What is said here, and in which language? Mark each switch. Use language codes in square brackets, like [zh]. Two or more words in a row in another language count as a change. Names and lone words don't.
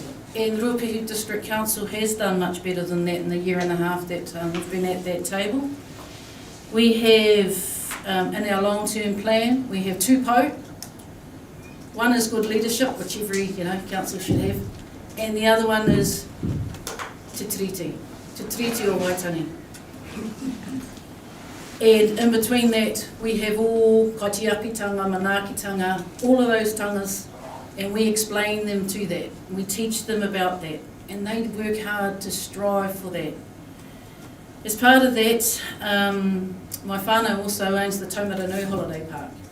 [en] And Ruapehu District Council has done much better than that in the year and a half that we've been at that table. We have, in our long-term plan, we have 2 pou. One is good leadership, which every council should have, and the other one is te tiriti o Waitangi. And in between that, we have all [mi] kaitiapitanga, manaakitanga, [en] all of those tangas, and we explain them to that. We teach them about that, and they work hard to strive for that. As part of that, my whānau also owns the Taumaranui Holiday Park.